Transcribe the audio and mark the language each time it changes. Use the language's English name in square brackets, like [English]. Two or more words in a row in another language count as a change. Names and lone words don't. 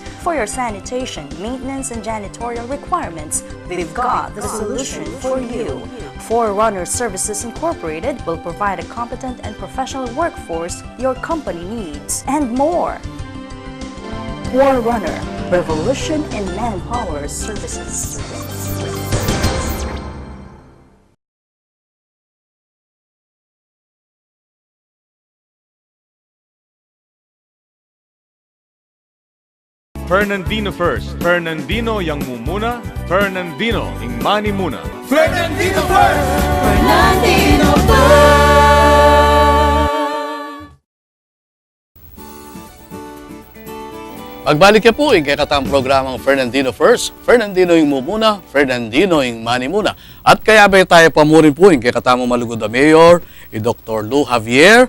[English] For your sanitation, maintenance, and janitorial requirements, we've got the solution for you. Forerunner Services Incorporated will provide a competent and professional workforce your company needs, and more. Forerunner, revolution in manpower services. [Pampanga] Fernandino First, Fernandino yang mumuna, Fernandino ing mani muna. Fernandino First! Fernandino First! Pagbalik ka po yung kaya programang Fernandino First, Fernandino yung mumuna, Fernandino yung mani muna. At kaya ba tayo pamurin po yung kaya malugod na Mayor, Dr. Lou Javier.